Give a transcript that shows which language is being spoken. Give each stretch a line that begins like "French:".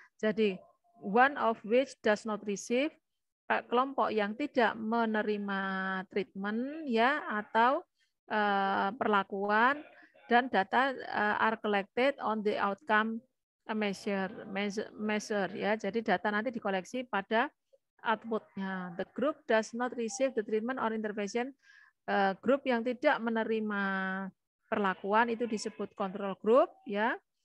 English: Jadi one of which does not receive,
Indonesian: kelompok yang tidak menerima treatment ya atau perlakuan,
English: dan data are collected on the outcome measure ya.
Indonesian: Jadi data nanti dikoleksi pada outputnya.
English: The group does not receive the treatment or intervention.
Indonesian: Grup yang tidak menerima perlakuan itu disebut control group ya.